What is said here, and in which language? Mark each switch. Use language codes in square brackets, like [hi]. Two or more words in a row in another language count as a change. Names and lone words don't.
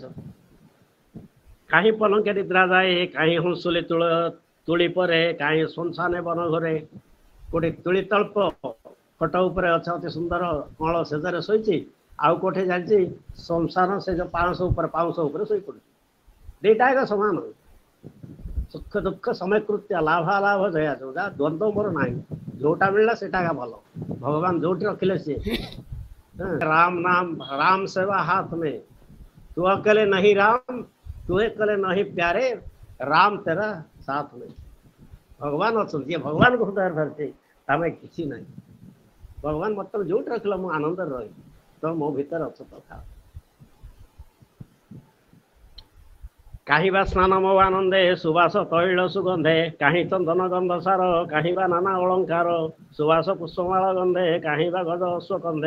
[or] କାହିଁ ପଲଙ୍କେ ନିଦ୍ରା ଯାଏ କାହିଁ ହଂସୁଲି ତୁଳି ପରେ କାହିଁ ଶୂନଶାନେ ବନ ଘରେ କୋଉଠି ତୁଳି ତଳ୍ପ ଖଟ ଉପରେ ଅଛି ଅତି ସୁନ୍ଦର କଅଁଳ ସେଜରେ ଶୋଇଛି, ଆଉ କୋଉଠି ଯାଇଛି ଶୂନଶାନ ସେ ଯୋଉ ପାଉଁଶ ଉପରେ ଶୋଇ ପଡୁଛି। ଦିଟା ଏକ ସମାନ, ସୁଖ ଦୁଃଖ ସମକୃତ୍ୟ ଲାଭାଲାଭ ଜୟା ଯୋଉଟା ଦ୍ୱନ୍ଦ୍ୱ ମୋର ନାହିଁ, ଯୋଉଟା ମିଳିଲା ସେଇଟା ଏକା ଭଲ। ଭଗବାନ ଯୋଉଠି ରଖିଲେ ସିଏ [hi] राम नाम राम सेवा हाथ में तू अकेले नहीं राम तू अकेले नहीं प्यारे राम तेरा साथ में। [or] ଭଗବାନ ଅଛନ୍ତି, ଯିଏ ଭଗବାନଙ୍କୁ ହୃଦୟରେ ଧରିଛି ଆମେ କିଛି ନାହିଁ। ଭଗବାନ ମତେ ଯୋଉଠି ରଖିଲା ମୁଁ ଆନନ୍ଦରେ ରହିବି, ତ ମୋ ଭିତରେ ଅଛ ତ ଥାଅ। କାହିଁବା ସ୍ନାନ ମୋ ଆନନ୍ଦେ ସୁବାସ ତୈଳ ସୁଗନ୍ଧେ କାହିଁ ଚନ୍ଦନ ଗନ୍ଧ ସାର କାହିଁବା ନାନା ଅଳଙ୍କାର ସୁବାସ ପୁଷ୍ପମାଳ ଗନ୍ଧେ କାହିଁବା ଗଜ ଅଶ୍ୱକନ୍ଧେ।